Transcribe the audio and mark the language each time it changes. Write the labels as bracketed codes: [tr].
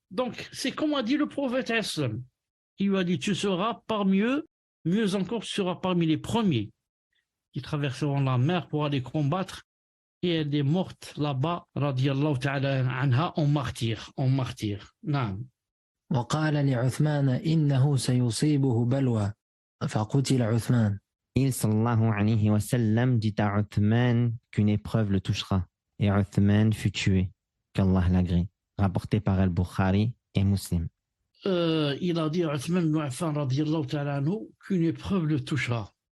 [fr] Donc, c'est comme a dit le prophète Islam. Il lui a dit, tu seras parmi eux, mieux encore, tu seras parmi les premiers qui traverseront la mer pour aller combattre. Et elle est morte là-bas, radiyallahu ta'ala anha, en martyr. Naam. [ar] وقال لعثمان إنه سيصيبه بلوى فقتل عثمان. [fr] Il sallallahu alayhi wa sallam dit à Uthman qu'une épreuve le touchera. Et Uthman fut tué, qu'Allah l'agrée. Rapporté par Al-Bukhari et Muslim. Il a dit à Uthman ibn Affan radiyallahu ta'ala anhu qu'une épreuve le touchera.